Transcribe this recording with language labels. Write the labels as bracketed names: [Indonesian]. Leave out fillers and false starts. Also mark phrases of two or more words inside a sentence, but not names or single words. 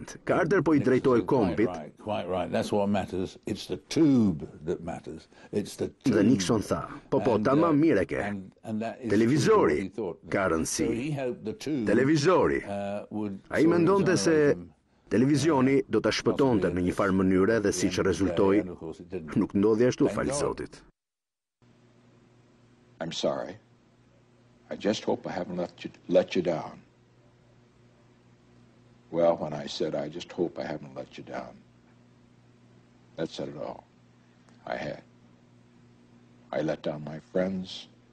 [Albanian] Carter po i drejtoi kombit. Dhe Nixon tha, po, tamam mire ke. Televizori ka rëndësi. Televizori. Ai mendonte se televizioni do ta shpëtonte në një farë mënyre dhe siç rezultoi, nuk ndodhi ashtu, fal Zotit. [English] I'm sorry. I just hope I haven't let you down. Well, when I said I just hope I haven't let you down, that said it all. I had. I let down my friends.